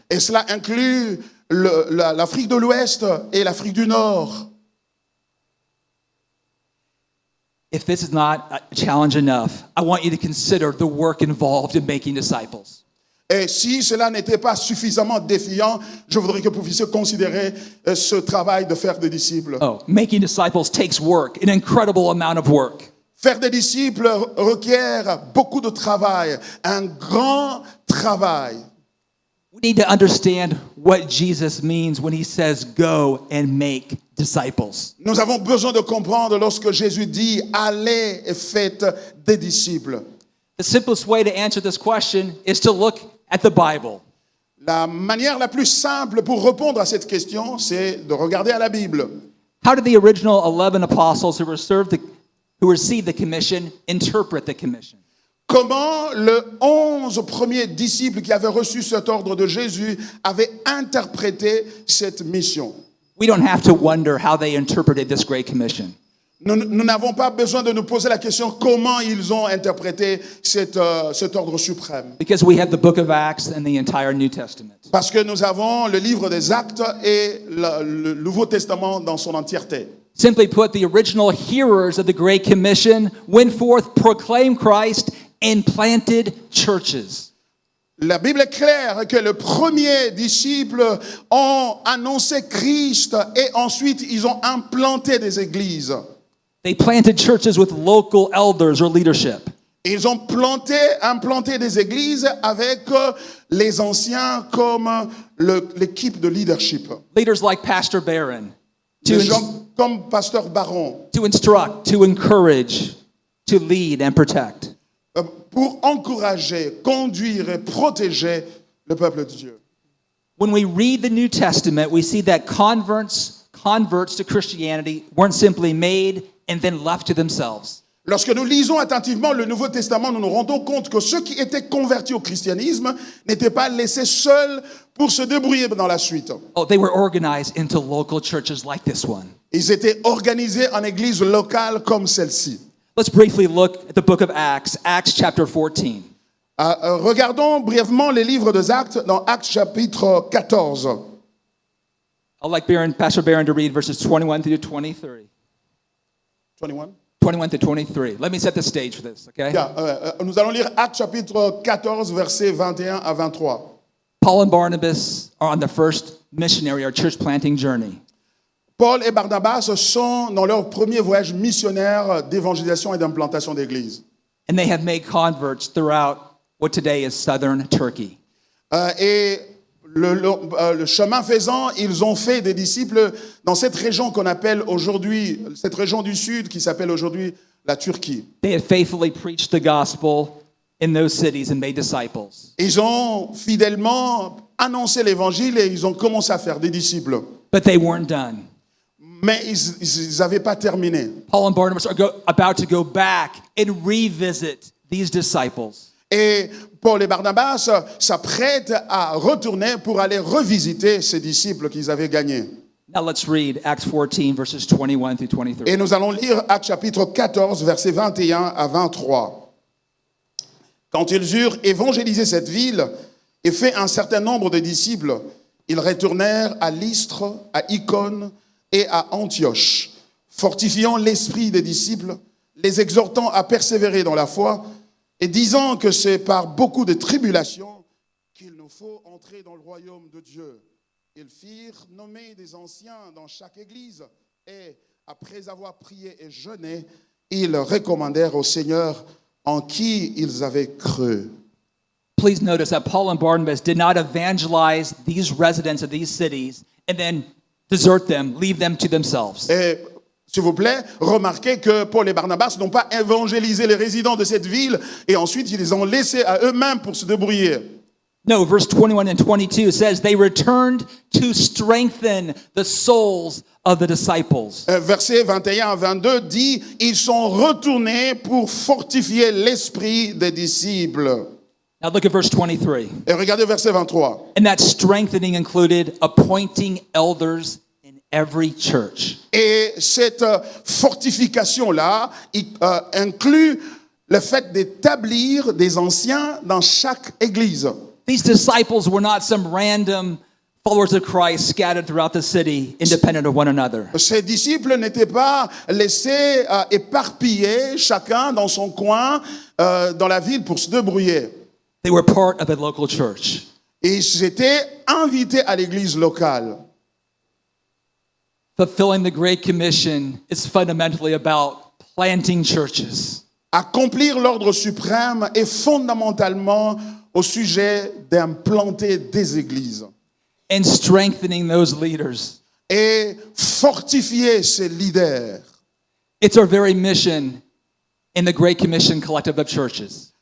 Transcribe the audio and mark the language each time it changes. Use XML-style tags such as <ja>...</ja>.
<fr>Et cela inclut l'Afrique de l'Ouest et l'Afrique du Nord.</fr> <en>If this is not a challenge enough, I want you to consider the work involved in making disciples.</en> <fr>Et si cela n'était pas suffisamment défiant, je voudrais que vous puissiez considérer ce travail de faire des disciples.</fr> <en>Oh, making disciples takes work, an incredible amount of work.</en> <fr>Faire des disciples requiert beaucoup de travail, un grand travail.</fr> <en>We need to understand what Jesus means when he says, go and make disciples.</en> <fr>Nous avons besoin de comprendre lorsque Jésus dit « Allez et faites des disciples ».</fr> <en>The simplest way to answer this question is to look at the Bible.</en> <fr>La manière la plus simple pour répondre à cette question, c'est de regarder à la Bible.</fr> <en>How did the original 11 apostles who received the commission interpret the commission?</en> <fr>Comment les 11 premiers disciples qui avaient reçu cet ordre de Jésus avaient interprété cette mission?</fr> <en>We don't have to wonder how they interpreted this great commission.</en> <fr>Nous n'avons pas besoin de nous poser la question comment ils ont interprété cet ordre suprême.</fr> <en>Because we have the book of Acts and the entire New Testament.</en> <fr>Parce que nous avons le livre des Actes et le Nouveau Testament dans son entièreté.</fr> <en>Simply put, the original hearers of the Great Commission went forth, proclaimed Christ, and planted churches.</en> <fr>La Bible est claire que les premiers disciples ont annoncé Christ et ensuite ils ont implanté des églises.</fr> <en>They planted churches with local elders or leadership.</en> <fr>Ils ont implanté des églises avec les anciens comme l'équipe de leadership.</fr> <en>Leaders like Pastor Barron.</en> <fr>Des gens comme Pasteur Baron.</fr> <en>To instruct, to encourage, to lead and protect.</en> <fr>Pour encourager, conduire et protéger le peuple de Dieu.</fr> <en>When we read the New Testament, we see that converts to Christianity weren't simply made and then left to themselves.</en> <fr>Lorsque nous lisons attentivement le Nouveau Testament, nous nous rendons compte que ceux qui étaient convertis au christianisme n'étaient pas laissés seuls pour se débrouiller dans la suite.</fr> <en>Oh, they were organized into local churches like this one.</en> <fr>Ils étaient organisés en églises locales comme celle-ci.</fr> <en>Let's briefly look at the book of Acts, Acts chapter 14.</en> <fr>Regardons brièvement les livres des Actes dans Actes chapitre 14.</fr> <en>I'd like Pastor Barron to read verses 21 through 23. 21? 21 to 23. Let me set the stage for this, okay?</en> <fr>Bien, nous allons lire Actes chapitre 14, versets 21 à 23.</fr> <en>Paul and Barnabas are on the first missionary or church planting journey.</en> <fr>Paul et Barnabas sont dans leur premier voyage missionnaire d'évangélisation et d'implantation d'église.</fr> <en>And they have made converts throughout what today is southern Turkey.</en> <fr>Et le chemin faisant, ils ont fait des disciples dans cette région qu'on appelle aujourd'hui, cette région du sud qui s'appelle aujourd'hui la Turquie.</fr> <en>They had faithfully preached the gospel in those cities and made disciples.</en> <fr>Ils ont fidèlement annoncé l'évangile et ils ont commencé à faire des disciples.</fr> <en>But they weren't done.</en> <fr>Mais ils n'avaient pas terminé.</fr> <en>Paul and Barnabas are about to go back and revisit these disciples.</en> <fr>Et Paul et Barnabas s'apprêtent à retourner pour aller revisiter ces disciples qu'ils avaient gagnés.</fr> <en>Now let's read Acts 14, verses 21 through 23.</en> <fr>Et nous allons lire Actes chapitre 14, versets 21 à 23. Quand ils eurent évangélisé cette ville et fait un certain nombre de disciples, ils retournèrent à Lystre, à Icône et à Antioche, fortifiant l'esprit des disciples, les exhortant à persévérer dans la foi et disant que c'est par beaucoup de tribulations qu'il nous faut entrer dans le royaume de Dieu. Ils firent nommer des anciens dans chaque église et, après avoir prié et jeûné, ils recommandèrent au Seigneur en qui ils avaient cru.</fr> <en>Please notice that Paul and Barnabas did not evangelize these residents of these cities and then desert them, leave them to themselves.</en> <fr>Et s'il vous plaît, remarquez que Paul et Barnabas n'ont pas évangélisé les résidents de cette ville et ensuite ils les ont laissés à eux-mêmes pour se débrouiller.</fr> <en>No, verse 21 and 22 says they returned to strengthen the souls of the disciples.</en> <fr>Versets 21 à 22 dit « Ils sont retournés pour fortifier l'esprit des disciples. »</fr> <en>Now look at verse 23.</en> <fr>Et regardez verset 23.</fr> <en>And that strengthening included appointing elders in every church.</en> <fr>Et cette fortification-là inclut le fait d'établir des anciens dans chaque église.</fr> <en>These disciples were not some random followers of Christ scattered throughout the city, independent of one another.</en> <fr>Ces disciples n'étaient pas laissés éparpillés, chacun dans son coin, dans la ville pour se débrouiller.</fr> <en>They were part of a local church.</en> <fr>Ils étaient invités à l'église locale.</fr> <en>Fulfilling the Great Commission is fundamentally about planting churches.</en> <fr>Accomplir l'ordre suprême est fondamentalement au sujet d'implanter des églises</fr> <en>and strengthening those leaders.</en> <fr>et fortifier ces leaders.</fr> <en>It's our very mission in the Great Commission Collective of Churches.</en>